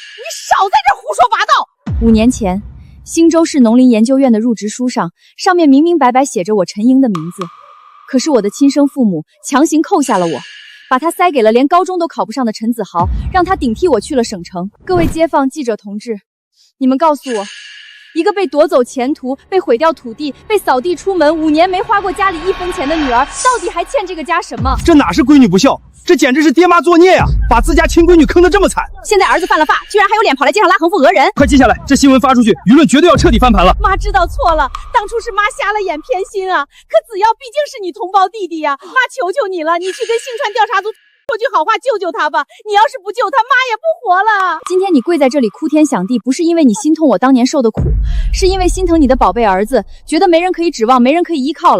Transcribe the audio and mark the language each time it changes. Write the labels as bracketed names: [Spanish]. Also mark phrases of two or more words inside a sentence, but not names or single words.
[Chinese] 你少在這胡說八道！5年前，新州市农林研究院的入職書上面明明白白寫着我陳英的名字，可是我的親生父母強行扣下了我，把他塞給了連高中都考不上的陈子豪，讓他頂替我去了省城。各位街坊记者同志，你們告訴我，一個被奪走前途、被毀掉土地、被掃地出門5年沒花過家裡1分錢的女兒，到底還欠這個家什麼？這哪是閨女不孝，這簡直是爹媽作孽呀！把自家親閨女坑得這麼慘，現在兒子犯了法，居然還有臉跑來街上拉橫幅訛人！快記下來，這新聞發出去，輿論絕對要徹底翻盤了。媽知道錯了，當初是媽瞎了眼偏心啊！可子耀畢竟是你同胞弟弟呀，媽求求你了，你去跟信川調查組說句好話救救他吧！你要是不救他，媽也不活了。今天你跪在這裡哭天響地，不是因為你心痛我當年受的苦，是因為心疼你的寶貝兒子，覺得沒人可以指望，沒人可以依靠了。